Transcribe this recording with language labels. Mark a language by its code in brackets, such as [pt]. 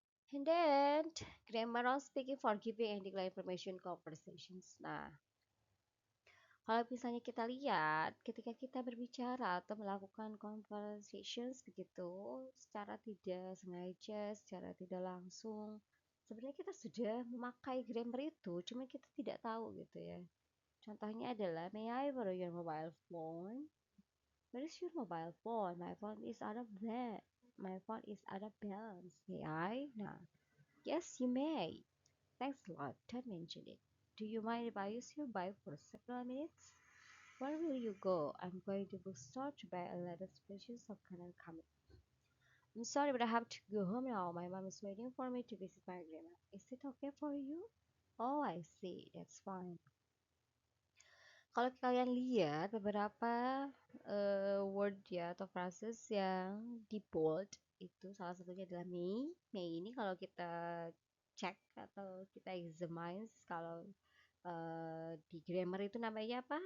[en] And then grammar on speaking for giving and declaring information conversations. [id] Nah, kalau misalnya kita lihat ketika kita berbicara atau melakukan conversations begitu, secara tidak sengaja, secara tidak langsung, sebenarnya kita sudah memakai grammar itu, cuma kita tidak tahu gitu ya. Contohnya adalah, [en] may I borrow your mobile phone? Where is your mobile phone? My phone is out of bed. My phone is out of balance. May I? Nah, yes, you may. Thanks a lot. Don't mention it. Do you mind if I use your bike for several minutes? Where will you go? I'm going to bookstore to buy a latest species of Canon comic. I'm sorry, but I have to go home now. My mom is waiting for me to visit my grandma. Is it okay for you? Oh, I see. That's fine. [id] Kalau kalian lihat beberapa word ya atau phrases yang di bold itu salah satunya adalah me. Me ini kalau kita cek atau kita examine kalau di grammar itu namanya apa?